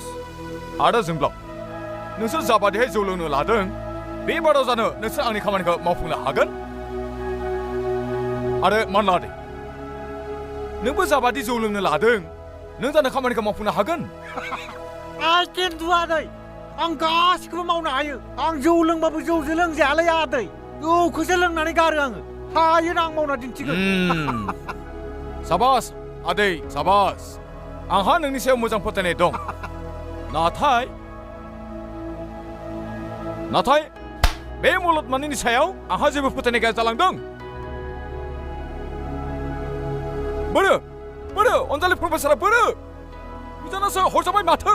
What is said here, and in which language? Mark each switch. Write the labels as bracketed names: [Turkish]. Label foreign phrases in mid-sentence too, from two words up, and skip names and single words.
[Bodo] आरो जोंब्लाव नोंसोर जाबादिहाय जौ लोंनो लादों बे बाराव जानो नोंसोर आंनि खामानिखौ मावफुंनो हागोन आरो मानला आदै नोंबो जाबादि जौ लोंनो लादों नों जानो खामानिखौ मावफुंनो हागोन [English] I can do [Bodo] आदै आं गासिखौबो मावनो हायो आं जौ लोंबाबो जौजों लोंजायालै आदै जौखौसो लोंनानै गारो आङो हायोना आं मावना दिन्थिगोन साबास आदै साबास आंहा नोंनि सायाव मोजां फोथायनाय दं नाथाय बे मुलुगमानिनि सायाव आंहा जेबो फोथायनाय गैया जालांदों बोरो अनजालि प्रफेसारा बोरो बिजानासो हरजाबाय माथो